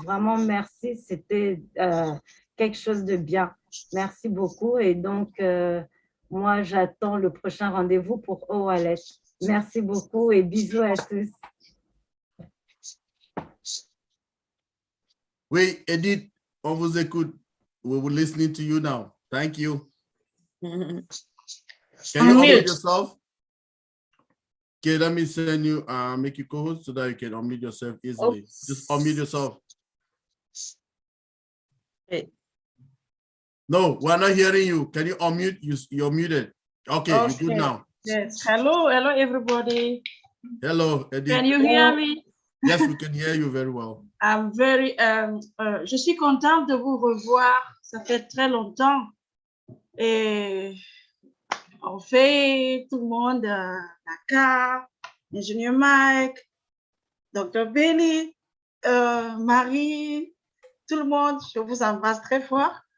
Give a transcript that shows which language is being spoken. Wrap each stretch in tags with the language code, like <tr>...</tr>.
<fr>Vraiment, merci, c'était quelque chose de bien. Merci beaucoup. Et donc, moi, j'attends le prochain rendez-vous pour OWallet. Merci beaucoup et bisous à tous. Oui, Edith, on vous écoute.</fr> <en>We will listen to you now. Thank you. Can you unmute yourself? Okay, let me send you, make you co-host so that you can unmute yourself easily. Oops. Just unmute yourself. Hey. No, we're not hearing you. Can you unmute? You're muted. Okay, you're good now. Yes. Hello, everybody. Hello, Edith. Can you hear me? Yes, we can hear you very well. I'm very,</en> <fr>je suis contente de vous revoir. Ça fait très longtemps. Et on fait tout le monde, Naka, ingénieur Mike, Dr. Benny, Marie, tout le monde, je vous embrasse très fort.</fr>